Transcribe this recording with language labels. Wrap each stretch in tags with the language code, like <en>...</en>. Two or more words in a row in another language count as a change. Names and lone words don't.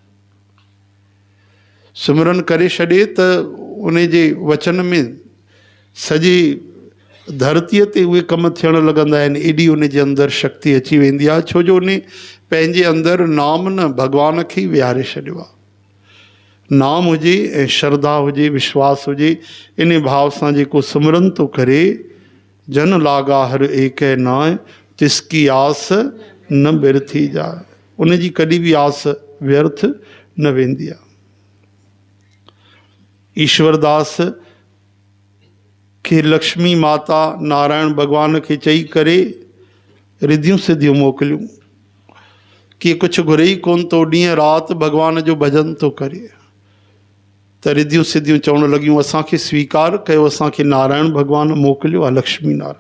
<sd>सिमरन करे छॾे त उन जे वचन में सॼी धरतीअ ते उहे कम थियणु लॻंदा आहिनि, एॾी उन जे अंदरि शक्ति अची वेंदी आहे, छो जो उन पंहिंजे अंदरि नाम न भॻवान खे ई विहारे छॾियो आहे। नाम हुजे ऐं श्रद्धा हुजे, विश्वास हुजे, इन भाव सां जेको सिमरन थो करे,</sd> <pa>ਜਨ ਲਾਗਾ ਹਰ ਏਕ ਨਾਯ, ਤਿਸਕੀ ਆਸ ਨ ਬਿਰਥੀ ਜਾਏ,</pa> <sd>उन जी कॾहिं बि आस व्यर्थ न वेंदी आहे। ईश्वरदास खे लक्ष्मी माता नारायण भॻवान खे चई करे रिधियूं सिधियूं मोकिलियूं कि कुझु घुरे ई कोन थो, ॾींहं राति भॻवान जो भॼन थो करे, त रिधियूं सिधियूं चवणु लॻियूं असांखे स्वीकार कयो, असांखे नारायण भॻवानु मोकिलियो आहे, लक्ष्मी नारायण।</sd>